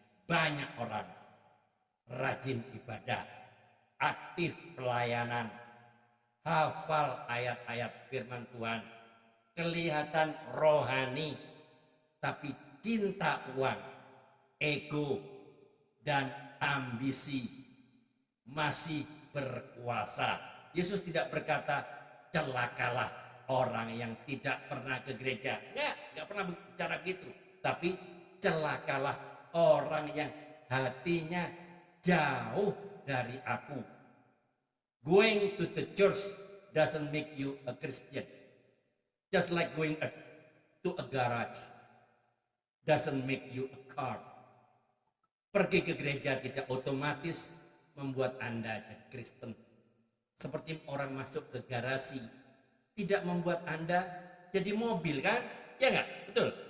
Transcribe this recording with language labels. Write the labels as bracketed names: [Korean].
[Indonesian] Banyak orang rajin ibadah, aktif pelayanan, hafal ayat-ayat firman Tuhan, kelihatan rohani, tapi cinta uang, ego, dan ambisi masih berkuasa. Yesus tidak berkata, celakalah orang yang tidak pernah ke gereja. Enggak pernah bicara gitu. Tapi celakalah orang yang hatinya jauh dari aku. [English] Going to the church doesn't make you a Christian. Just like going to a garage doesn't make you a car. [Indonesian] Pergi ke gereja tidak otomatis membuat Anda jadi Kristen. Seperti orang masuk ke garasi tidak membuat Anda jadi mobil, kan? Ya enggak? Betul?